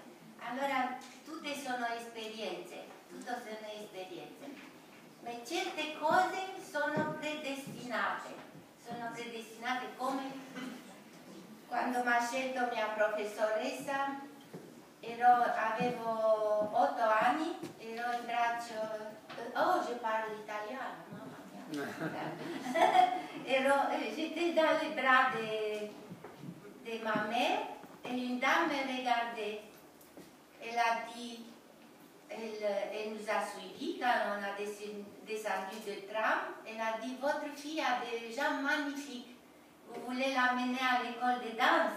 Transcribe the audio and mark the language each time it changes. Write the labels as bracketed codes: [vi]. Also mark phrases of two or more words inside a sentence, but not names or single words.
[it] Allora tutte sono esperienze, tutto sono esperienze, ma certe cose sono predestinate come quando mi ha scelto mia professoressa. Avevo 8 anni, ero in braccio, [fr] je parle [it] italiano, mamma mia. [fr] J'étais dans les bras de ma mère et une dame me regardait. Elle a dit, elle nous a suivis quand on a descendu de tram. Elle a dit: votre fille a des jambes magnifiques, vous voulez l'amener à l'école de danse?